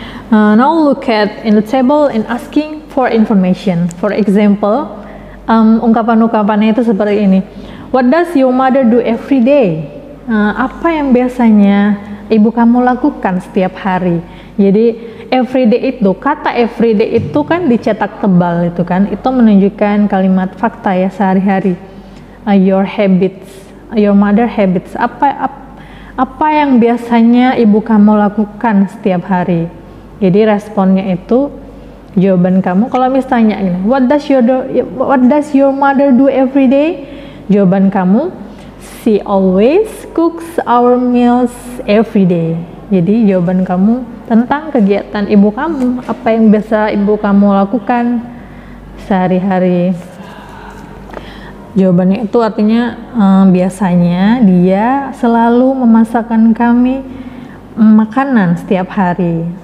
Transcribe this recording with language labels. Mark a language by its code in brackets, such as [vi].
[en] Now look at in the table in asking for information. For example, [id] ungkapan-ungkapannya itu seperti ini. [en] What does your mother do every day? [id] Apa yang biasanya ibu kamu lakukan setiap hari? Jadi everyday itu, kata everyday itu kan dicetak tebal itu kan, itu menunjukkan kalimat fakta ya, sehari-hari. [en] Your habits, your mother habits, [id] apa yang biasanya ibu kamu lakukan setiap hari. Jadi responnya itu jawaban kamu. Kalau misalnya ini, [en] what does your mother do every day? [id] Jawaban kamu, [en] she always cooks our meals every day. [id] Jadi jawaban kamu tentang kegiatan ibu kamu, apa yang biasa ibu kamu lakukan sehari-hari. Jawabannya itu artinya biasanya dia selalu memasakkan kami makanan setiap hari.